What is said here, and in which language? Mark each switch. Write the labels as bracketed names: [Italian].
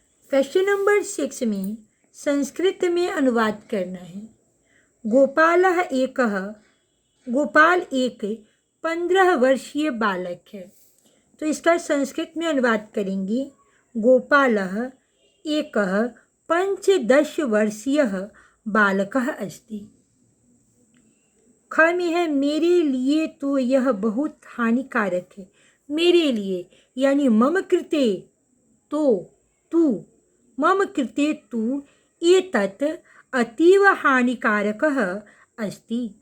[Hindi] Question number 6 में संस्कृत में अनुवाद करना है। [Sanskrit] गोपालः एकः, [Hindi] गोपाल एक 15 वर्षीय बालक है। तो इसका संस्कृत में अनुवाद करेंगे। [Sanskrit] गोपालः एकः 15 वर्षीयः बालकः अस्ति। [Hindi] ख में है मेरे लिए तो यह बहुत हानिकारक है। मेरे लिए यानी [Sanskrit] मम कृते तो तू, मम कृते तू एतत् अतीव हानिकारकः अस्ति।